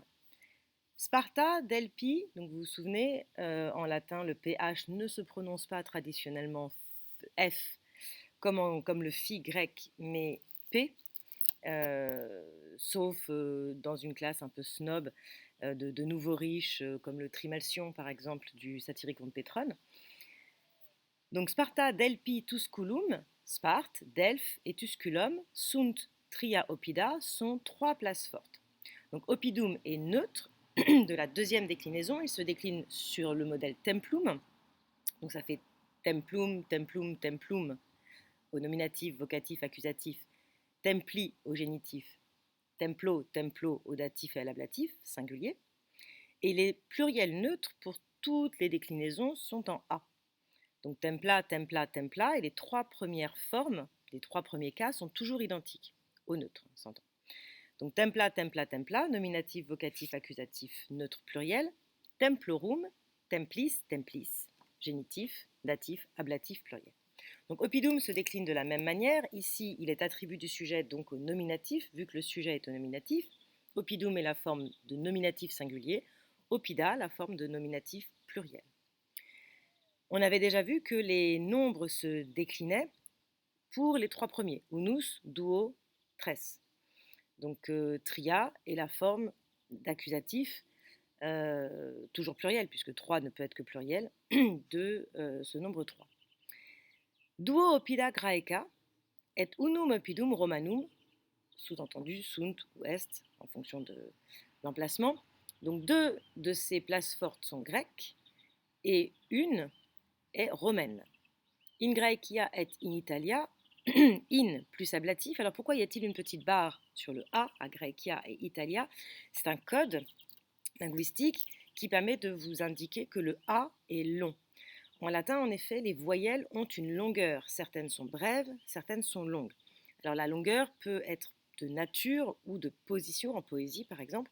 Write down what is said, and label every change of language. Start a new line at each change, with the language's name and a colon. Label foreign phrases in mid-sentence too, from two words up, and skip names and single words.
French: Sparta, Delpi, donc vous vous souvenez, en latin le PH ne se prononce pas traditionnellement F comme le phi grec, mais P, sauf dans une classe un peu snob de nouveaux riches, comme le Trimalcion par exemple du Satyricon de Pétrone. Donc Sparta, Delpi, Tusculum, Sparte, Delphes et Tusculum,
Latin: sunt tria oppida,
French: sont trois places fortes. Donc oppidum est neutre de la deuxième déclinaison, il se décline sur le modèle templum, donc ça fait
Latin: templum, templum, templum
French: au nominatif, vocatif, accusatif, templi au génitif,
Latin: templo, templo
French: au datif et à l'ablatif, singulier, et les pluriels neutres pour toutes les déclinaisons sont en A. Donc
Latin: templa, templa, templa,
French: et les trois premières formes, les trois premiers cas sont toujours identiques, au neutre, on s'entend. Donc
Latin: templa, templa, templa,
French: nominatif, vocatif, accusatif, neutre, pluriel,
Latin: templorum, templis, templis,
French: génitif, datif, ablatif, pluriel. Donc oppidum se décline de la même manière. Ici, il est attribut du sujet donc au nominatif, vu que le sujet est au nominatif. Oppidum est la forme de nominatif singulier, oppida la forme de nominatif pluriel. On avait déjà vu que les nombres se déclinaient pour les trois premiers,
Latin: unus, duo, tres.
French: Donc tria est la forme d'accusatif, toujours pluriel, puisque 3 ne peut être que pluriel, de ce nombre 3.
Latin: Duo oppida Graeca et unum oppidum Romanum,
French: sous-entendu sunt ou est, en fonction de l'emplacement. Donc deux de ces places fortes sont grecques et une est romaine.
Latin: In Graecia et in Italia, in
French: plus ablatif. Alors pourquoi y a-t-il une petite barre sur le A à Graecia et Italia? C'est un code linguistique qui permet de vous indiquer que le A est long. En latin, en effet, les voyelles ont une longueur. Certaines sont brèves, certaines sont longues. Alors la longueur peut être de nature ou de position, en poésie par exemple.